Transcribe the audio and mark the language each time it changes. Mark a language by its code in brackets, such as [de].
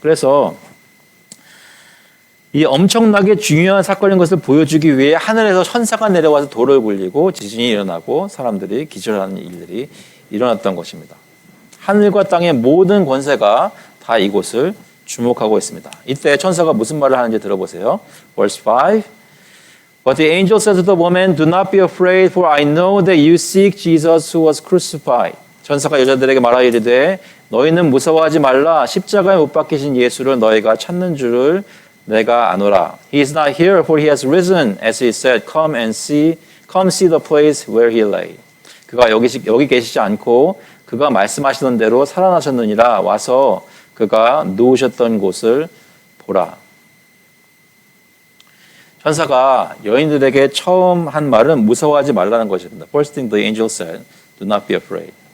[ko] 그래서 이 엄청나게 중요한 사건인 것을 보여주기 위해 하늘에서 천사가 내려와서 돌을 굴리고 지진이 일어나고 사람들이 기절하는 일들이 일어났던 것입니다. 하늘과 땅의 모든 권세가 다 이곳을 주목하고 있습니다. 이때 천사가 무슨 말을 하는지 들어보세요. [en] Verse 5. But the angel said to the woman, Do not be afraid, for I know that you seek Jesus who was crucified. [ko] 천사가 여자들에게 말하이르되 너희는 무서워하지 말라. 십자가에 못 박히신 예수를 너희가 찾는 줄을 내가 아노라. [en] He is not here, for he has risen, as he said. Come see the place where he lay. [ko] 그가 여기 계시지 않고 그가 말씀하시던 대로 살아나셨느니라. 와서 그가 누우셨던 곳을 보라. 천사가 여인들에게 처음 한 말은 무서워하지 말라는 것입니다. [en] First thing the angel said, do not be afraid.